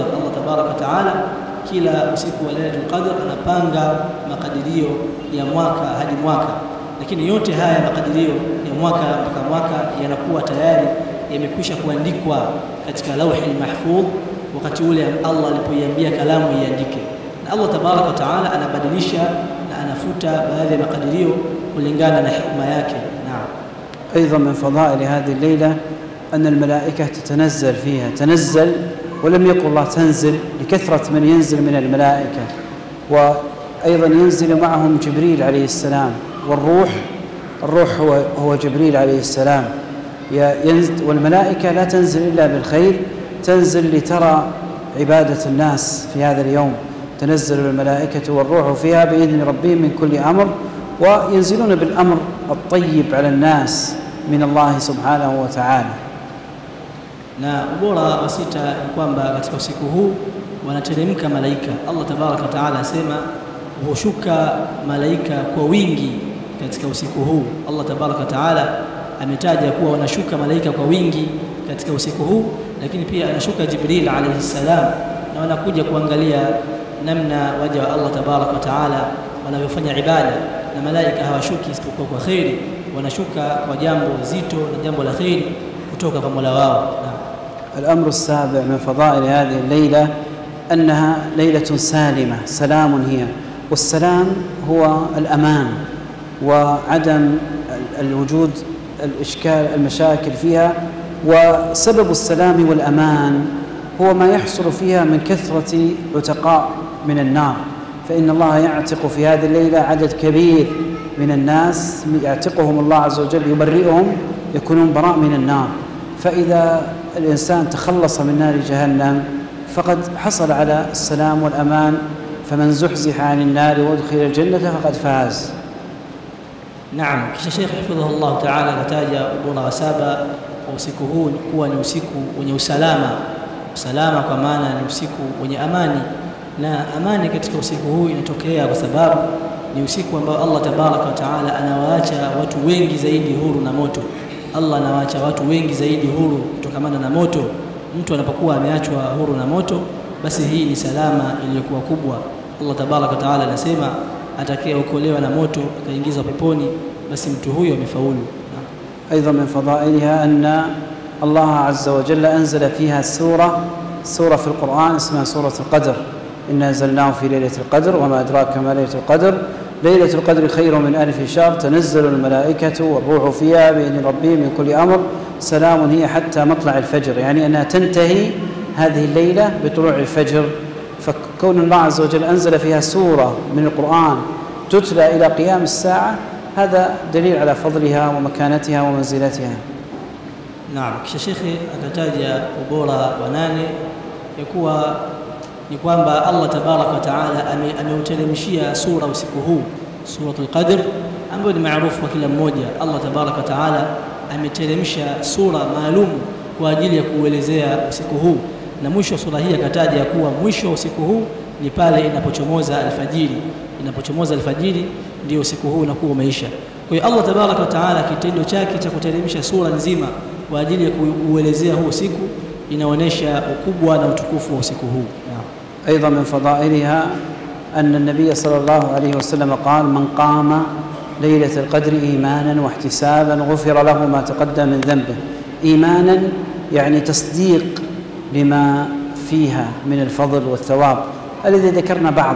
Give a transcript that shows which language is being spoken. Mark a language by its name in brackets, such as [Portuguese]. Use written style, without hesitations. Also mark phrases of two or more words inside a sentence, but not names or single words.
[Arabic] الله تبارك تعالى [Swahili] kila usiku wa Lailatul Qadr anapanga makadirio ya mwaka hadi mwaka, lakini yote haya makadirio ya mwaka mpaka mwaka yanakuwa tayari yamekwisha kuandikwa katika [Arabic] لوح محفوظ [Swahili] wakati ule Allah alipoiambia kalamu iandike. Na [Arabic] الله تبارك تعالى [Swahili] anabadilisha na anafuta baadhi ya makadirio kulingana na hikma yake. Naam. [Arabic] أيضا من فضائل هذه الليلة أن الملائكة تتنزل فيها، تنزل ولم يقل الله تنزل لكثرة من ينزل من الملائكة، وأيضا ينزل معهم جبريل عليه السلام، والروح هو جبريل عليه السلام. والملائكة لا تنزل إلا بالخير، تنزل لترى عبادة الناس في هذا اليوم. تنزل الملائكة والروح فيها بإذن ربهم من كل أمر، وينزلون بالأمر الطيب على الناس من الله سبحانه وتعالى. [Swahili] Na ubora wa sita ni kwamba katika usiku huu wanateremka malaika. [Arabic] الله تبارك وتعالى [Swahili] asema hushuka malaika kwa wingi katika usiku huu. [Arabic] الله تبارك وتعالى [Swahili] ametaja kuwa wanashuka malaika kwa wingi katika usiku huu, lakini pia anashuka Jibril [Arabic] عليه سلام, [Swahili] na wanakuja kuangalia namna waja wa [Arabic] الله تبارك وتعالى [Swahili] wanavyofanya ibada. Na malaika hawashuki isipokuwa kwa khairi, wanashuka kwa jambo zito na jambo la khairi kutoka kwa Mola wao. [Arabic] الأمر السابع من فضائل هذه الليلة أنها ليلة سالمة، سلام هي، والسلام هو الأمان، وعدم الوجود المشاكل فيها. وسبب السلام والأمان هو ما يحصل فيها من كثرة عتقاء من النار، فإن الله يعتق في هذه الليلة عدد كبير من الناس، يعتقهم الله عز وجل، يبرئهم، يكونون براء من النار. فإذا الإنسان تخلص من نار جهنم فقد حصل على السلام والأمان، فمن زحزح عن النار وادخل الجنة فقد فاز. [Swahili] Naam, kisha Sheikh [Arabic] حفظه الله تعالى [Swahili] akataja ubora wa saba wa usiku huu ni kuwa ni usiku wenye usalama. Usalama kwa maana ni usiku wenye amani, na amani katika usiku huu inatokea kwa sababu ni usiku ambao [Arabic] الله تبارك وتعالى [Swahili] anawaacha watu wengi zaidi huru na moto. Allah anawaacha watu wengi zaidi huru kutokamana na moto. Mtu anapokuwa ameachwa huru na moto, basi hii ni salama iliyokuwa kubwa. [Arabic] الله تبارك وتعالى [Swahili] anasema atakayeokolewa na moto akaingizwa peponi, basi mtu huyo amefaulu. [Arabic] أيضا من فضائلها أن الله عز وجل أنزل فيها سورة في القرآن اسمها سورة القدر. إنا أنزلناه في ليلة القدر وما أدراك ما ليلة القدر. ليلة القدر خير من 1000 شهر تنزل الملائكة والروح فيها بإذن ربهم من كل أمر سلام هي حتى مطلع الفجر، يعني أنها تنتهي هذه الليلة بطلوع الفجر. فكون الله عز وجل أنزل فيها سورة من القرآن تتلى إلى قيام الساعة هذا دليل على فضلها ومكانتها ومنزلتها. [Swahili] Naam, kisha Shekhi akataja ubora wa nane ya kuwa ni kwamba [Arabic] الله تبارك وتعالى [Swahili] ameuteremshia sura usiku huu, suratul Qadr, ambayo ni maarufu kwa kila mmoja. [Arabic] الله تبارك وتعالى [Swahili] ameteremsha sura maalum kwa ajili ya kuelezea usiku huu, na mwisho wa sura hii akataja kuwa mwisho wa usiku huu ni pale inapochomoza alfajiri. Inapochomoza alfajiri ndio usiku huu unakuwa umeisha. Kwa hiyo [Arabic] الله تبارك وتعالى [Swahili] kitendo chake cha kuteremsha sura nzima kwa ajili ya kuelezea huu usiku inaonesha ukubwa na utukufu wa usiku huu. [Arabic] أيضا من فضائلها أن النبي صلى الله عليه وسلم قال: من قام ليلة القدر إيمانا واحتسابا غفر له ما تقدم من ذنبه. إيمانا يعني تصديق لما فيها من الفضل والثواب الذي ذكرنا بعضه.